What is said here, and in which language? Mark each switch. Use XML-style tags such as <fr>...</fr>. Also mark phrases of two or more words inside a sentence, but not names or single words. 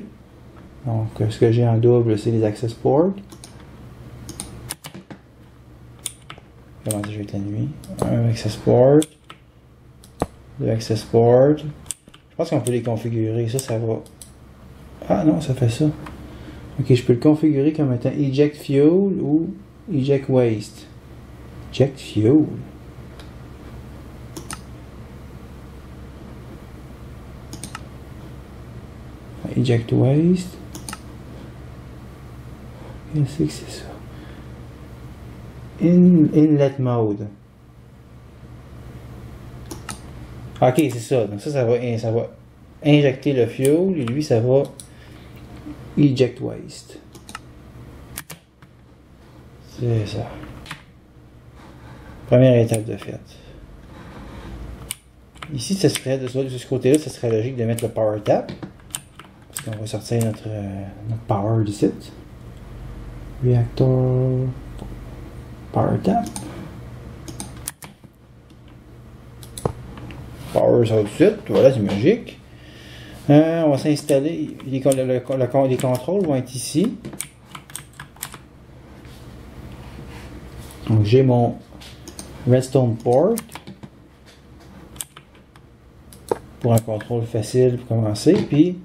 <fr>Donc, ce que j'ai en double, c'est les</fr> <en>access ports.</en> <fr>Comment ça, je vais être la nuit. Un</fr> <en>access port.</en> <fr>Deux</fr> <en>access ports.</en> <fr>Je pense qu'on peut les configurer. Ça va. Ah non, ça fait ça. Ok, je peux le configurer comme étant</fr> <en>eject fuel</en> <fr>ou</fr> <en>eject waste. Eject fuel. Eject waste.</en> <fr>Qu'est-ce que c'est ça?</fr> <en>Inlet mode.</en> <fr>Ok, c'est ça. Donc ça va injecter le fuel et lui, ça va</fr> <en>eject waste.</en> <fr>C'est ça. Première étape de fait. Ici, ça serait de ce côté-là, ça serait logique de mettre le</fr> <en>power tap.</en> <fr>Parce qu'on va sortir notre power du site.</fr> <en>Reactor power tap.</en> <fr>Power ça tout de suite. Voilà, c'est magique. On va s'installer. Les contrôles vont être ici. Donc j'ai mon</fr> <en>redstone port</en> <fr>pour un contrôle facile pour commencer.</fr>